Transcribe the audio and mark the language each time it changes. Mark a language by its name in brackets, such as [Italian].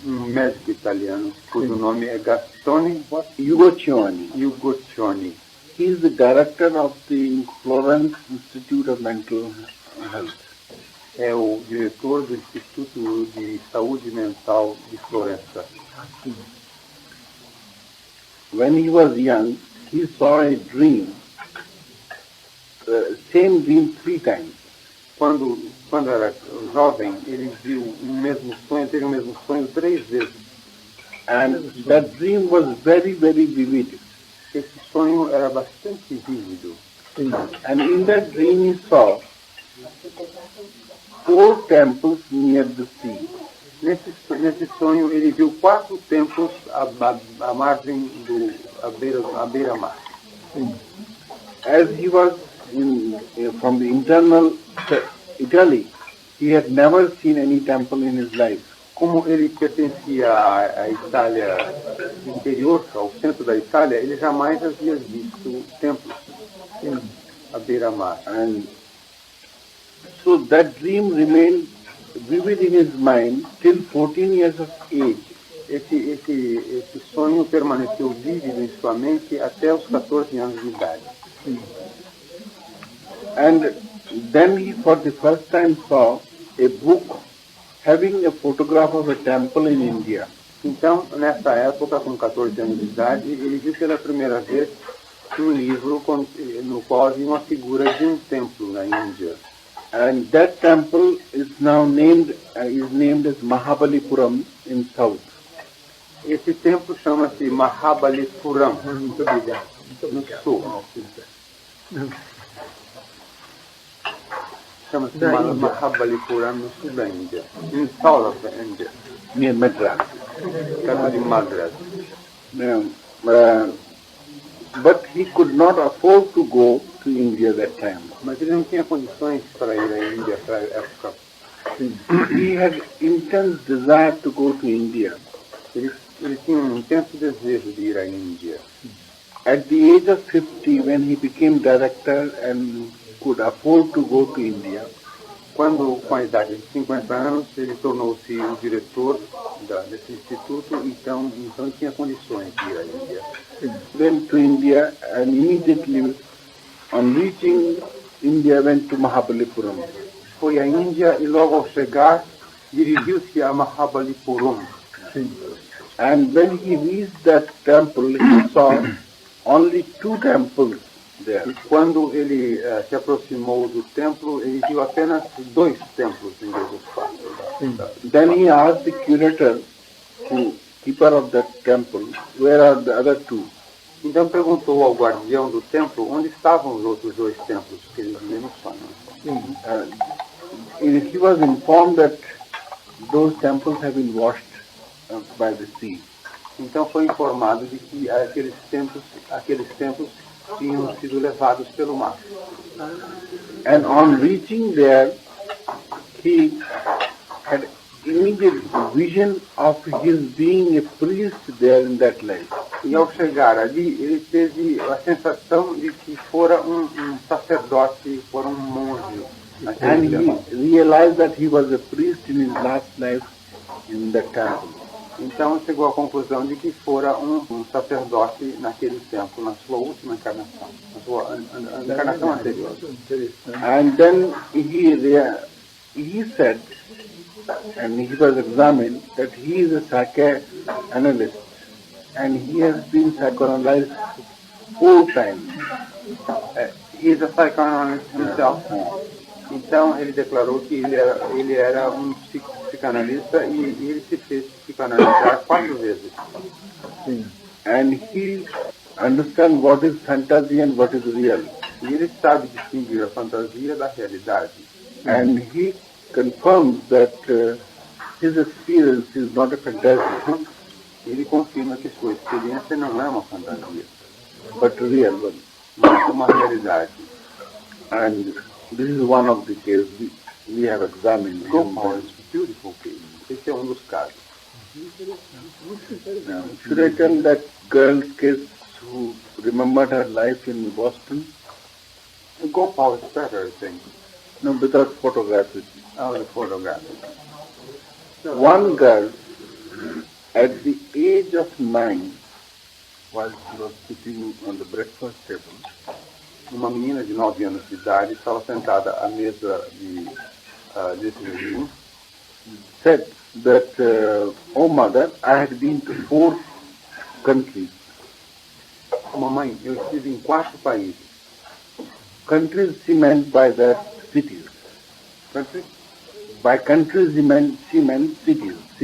[Portuguese] Médico italiano, cujo nome é Gastone Ugoccioni. Ugoccioni. [English] He is the director of the Florence Institute of Mental Health. [Portuguese] É o diretor do Instituto de Saúde Mental de Florença. [English] When he was young, he saw a dream, same dream 3 times. [Portuguese] Quando era jovem, ele viu teve o mesmo sonho 3 vezes. [English] And that dream was very, very vivid. [Portuguese] Esse sonho era bastante vívido. [English] And in that dream he saw 4 temples near the sea. [Portuguese] Nesse sonho ele viu 4 templos à margem à beira-mar. [English] As he was from the internal Italy, he had never seen any temple in his life. [Portuguese] Como ele pertencia à Itália interior, ao centro da Itália, ele jamais havia visto templos à beira-mar. [English] And so that dream remained vivid in his mind till 14 years of age. [Portuguese] Esse sonho permaneceu vívido em sua mente até os 14 anos de idade. [English] And then he for the first time saw a book having a photograph of a temple in India. [Portuguese] Então, nessa época, com 14 anos de idade, ele viu pela primeira vez um livro no qual havia uma figura de um templo na Índia. [English] And that temple is now named as Mahabalipuram in south. [Portuguese] Esse templo chama-se Mahabalipuram, no sul. Chama-se Mahabalipuram, no sul da Índia. [English] In south of the India. Near Madras. [Portuguese] Perto de Madras. [English] But he could not afford to go to India that time. [Portuguese] Mas ele não tinha condições para ir à Índia para a época. [English] He had intense desire to go to India. [Portuguese] Ele tinha um intenso desejo de ir à Índia. [English] At the age of 50, when he became director and could afford to go to India, [Portuguese] Quando, com a idade de 50 anos, ele tornou-se o diretor desse instituto, então tinha condições de ir à Índia. [English] went to India and immediately on reaching India went to Mahabalipuram. [Portuguese] Foi à Índia e logo ao chegar, dirigiu-se a Mahabalipuram. [English] And when he reached that temple, he saw only 2 temples there. [Portuguese] E quando ele se aproximou do templo, ele viu apenas 2 templos em vez dos 4. [English] Then he asked the curator, the keeper of that temple, where are the other 2? [Portuguese] Então perguntou ao guardião do templo onde estavam os outros 2 templos que ele viu no sonho. [English] He was informed that those temples have been washed by the sea. [Portuguese] Então foi informado de que aqueles templos tinham sido levados pelo mar. [English] And on reaching there, he had immediate vision of his being a priest there in that life. [Portuguese] E ao chegar ali, ele teve a sensação de que fora um sacerdote, fora um monge. [English] And he realized that he was a priest in his last life in the temple. [Portuguese] Então chegou à conclusão de que fora um sacerdote naquele tempo, na sua última encarnação, na sua encarnação anterior. [English] And then he said, and he was examined, that he is a psychoanalyst and he has been psychoanalyzed 4 times. He is a psychoanalyst himself. [Portuguese] Então ele declarou que ele era um psicanalista e ele se fez psicanalizar 4 vezes. [English] And he understands what is fantasy and what is real. [Portuguese] E ele sabe distinguir a fantasia da realidade. [English] And he confirms that his experience is not a fantasy, [Portuguese] Ele confirma que sua experiência não é uma fantasia, [English] but a real one. [Portuguese] mas uma realidade. [English] And this is one of the cases we have examined. Gopal is a beautiful case. [Portuguese] Esse é dos casos. [English] Now, should I tell that girl's case who remembered her life in Boston? Gopal is better, I think. No, without photography. The photograph. One girl, at the age of 9, while she was sitting on the breakfast table, [Portuguese] Uma menina de 9 anos de idade estava sentada à mesa desse vizinho. [English] said that, oh mother, I had been to 4 countries. [Portuguese] Mamãe, eu estive em 4 países. [English] Countries she meant by that cities. Countries? By countries she meant cities.